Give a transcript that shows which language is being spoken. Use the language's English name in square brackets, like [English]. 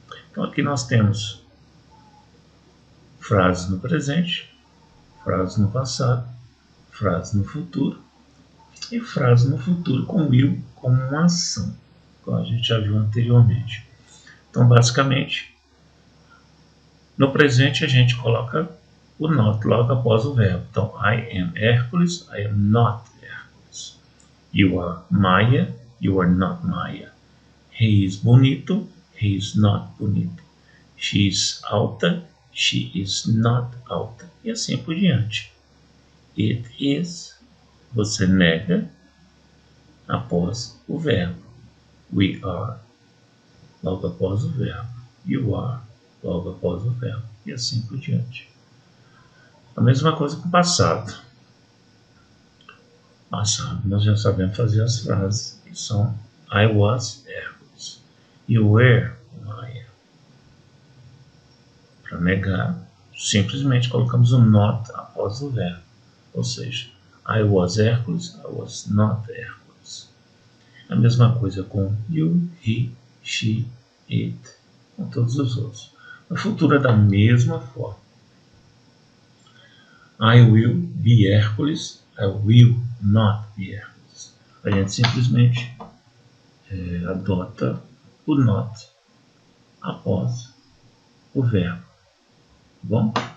[Portuguese] Então aqui nós temos frases no presente, frases no passado, frases no futuro e frases no futuro com will como uma ação, como a gente já viu anteriormente. Então basicamente, no presente a gente coloca o not logo após o verbo. Então, [English] I am Hércules, I am not Hércules. You are Maia, you are not Maia. He is bonito, he is not bonito. She is alta, she is not alta. [Portuguese] E assim por diante. [English] It is, [Portuguese] você nega após o verbo. [English] We are, [Portuguese] logo após o verbo. [English] You are, [Portuguese] logo após o verbo. E assim por diante. A mesma coisa com o passado. Passado, nós já sabemos fazer as frases que são [English] I was Hércules. You were Maia. [Portuguese] Para negar, simplesmente colocamos o not após o verbo. Ou seja, [English] I was Hércules, I was not Hércules. [Portuguese] A mesma coisa com you, he, she, it, com todos os outros. No futuro é da mesma forma. [English] I will be Hércules, I will not be Hércules. [Portuguese] A gente simplesmente adota o not após o verbo. Bom?